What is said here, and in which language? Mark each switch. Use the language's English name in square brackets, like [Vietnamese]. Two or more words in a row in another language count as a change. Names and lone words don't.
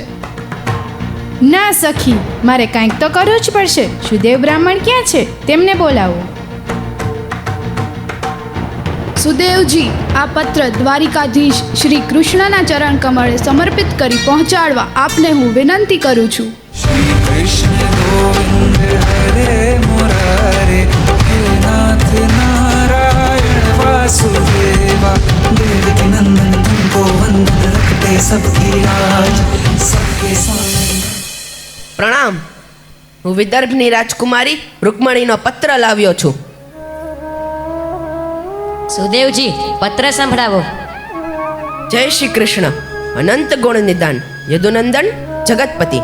[Gujarati] ના સખી, મારે કાંઈક તો કરવું જ પડશે. સુદેવ બ્રાહ્મણ ક્યાં છે? તેમને બોલાવો. સુદેવજી, આ પત્ર દ્વારિકાધીશ શ્રી કૃષ્ણના ચરણ કમળે સમર્પિત કરી પહોંચાડવા આપને હું વિનંતી કરું છું. [Hindi] श्री कृष्ण गोविंद हरे मुरारे हे नाथ नारायण वासुदेवा देवकी नंदन तुमको वंदन रखते सबकी राज सबके सामने. [Gujarati] પ્રણામ. હું વિદર્ભની રાજકુમારી રૂકમણીનો પત્ર લાવ્યો છું. સુદેવજી, પત્ર સંભળાવો. જય શ્રી કૃષ્ણ. અનંત ગુણ નિદાન યદુનંદન જગતપતિ.